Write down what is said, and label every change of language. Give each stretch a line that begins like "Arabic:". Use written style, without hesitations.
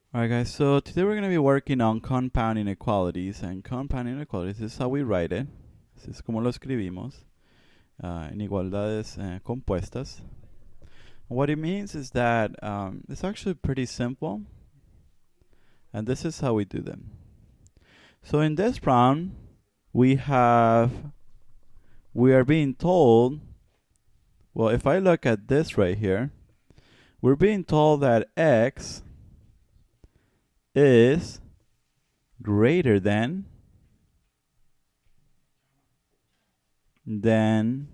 English: Alright guys, so today we're going to be working on compound inequalities, and compound inequalities, this is how we write it.
Spanish: Así es como lo escribimos. Inigualdades compuestas.
English: What it means is that it's actually pretty simple, and this is how we do them. So in this problem, we are being told, well, if I look at this right here, we're being told that x is greater than -3.